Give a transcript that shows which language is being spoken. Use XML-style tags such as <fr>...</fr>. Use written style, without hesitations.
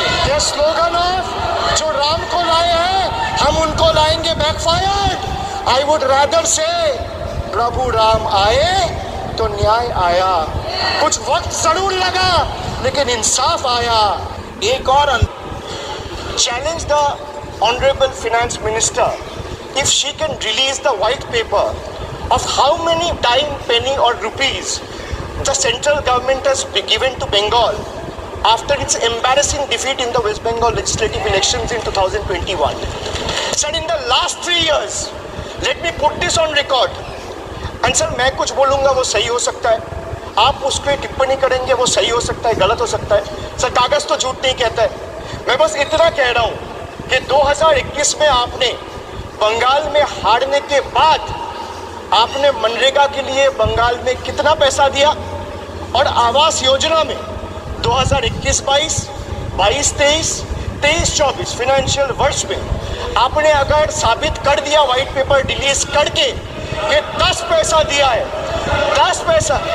<hi>ये slogan of जो राम को लाए हैं हम उनको लाएंगे बैकफायर्ड।</hi> <en>I would rather say</en> <hi>प्रभु राम आए तो न्याय आया। कुछ वक्त जरूर लगा लेकिन इंसाफ आया। एक और</hi> <en>challenge the honorable finance minister if she can release the white paper of how many dime, penny or rupees the central government has given to Bengal after its embarrassing defeat in the West Bengal legislative elections in 2021. Sir, in the last 3 years, let me put this on record. And sir,</en> <hi>मैं कुछ बोलूँगा वो सही हो सकता है, आप उस पर टिप्पणी करेंगे वो सही हो सकता है, गलत हो सकता है। सर, कागज़ तो झूठ नहीं कहता है। मैं बस इतना कह रहा हूँ कि 2021 में आपने बंगाल में हारने के बाद आपने मनरेगा के लिए बंगाल में कितना पैसा दिया, और आवास योजना में 2021-22, 22-23, 23-24 फाइनेंशियल वर्ष में आपने अगर साबित कर दिया व्हाइट पेपर रिलीज करके कि 10 पैसा दिया है, 10 पैसा।</hi>